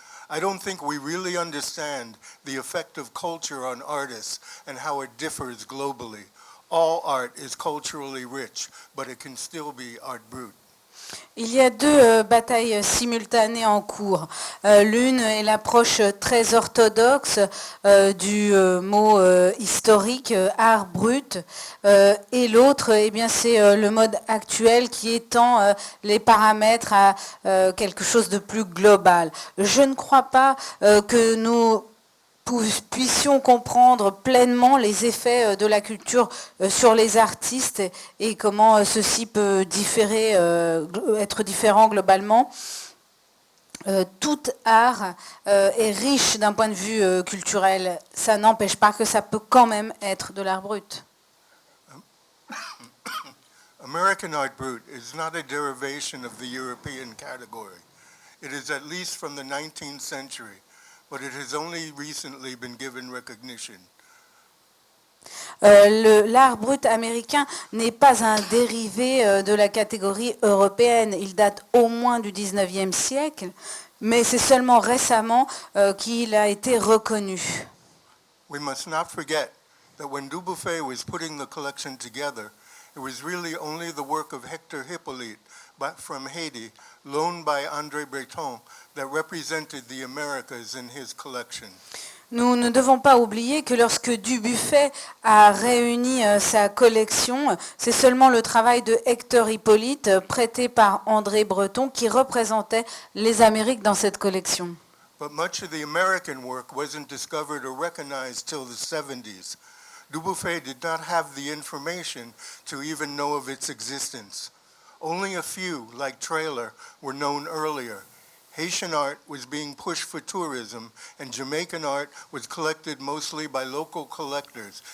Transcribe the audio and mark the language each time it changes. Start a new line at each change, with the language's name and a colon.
English: I don't think we really understand the effect of culture on artists and how it differs globally. All art is culturally rich, but it can still be Art Brut.
French: Il y a deux batailles simultanées en cours. L'une est l'approche très orthodoxe du mot historique, art brut, et l'autre, eh bien, c'est le mode actuel qui étend les paramètres à quelque chose de plus global. Je ne crois pas que nous puissions comprendre pleinement les effets de la culture sur les artistes et comment ceci peut différer, être différent globalement. Tout art est riche d'un point de vue culturel. Ça n'empêche pas que ça peut quand même être de l'art brut.
English: American Art Brut is not a derivation of the European category. It is at least from the 19th century. But it has only recently been given recognition.
French: L'art brut américain n'est pas un dérivé de la catégorie européenne. Il date au moins du 19e siècle, mais c'est seulement récemment qu'il a été reconnu.
English: We must not forget that when Dubuffet was putting the collection together, it was really only the work of Hector Hippolyte from Haiti, loaned by André Breton, that represented the Americas in his collection.
French: Nous ne devons pas oublier que lorsque Dubuffet a réuni sa collection, c'est seulement le travail de Hector Hippolyte, prêté par André Breton, qui représentait les Amériques dans cette collection.
English: But much of the American work wasn't discovered or recognized till the 70s. Dubuffet did not have the information to even know of its existence. Only a few, like Trailer, were known earlier. Haitian art was being pushed for tourism, and Jamaican art was collected mostly by local collectors.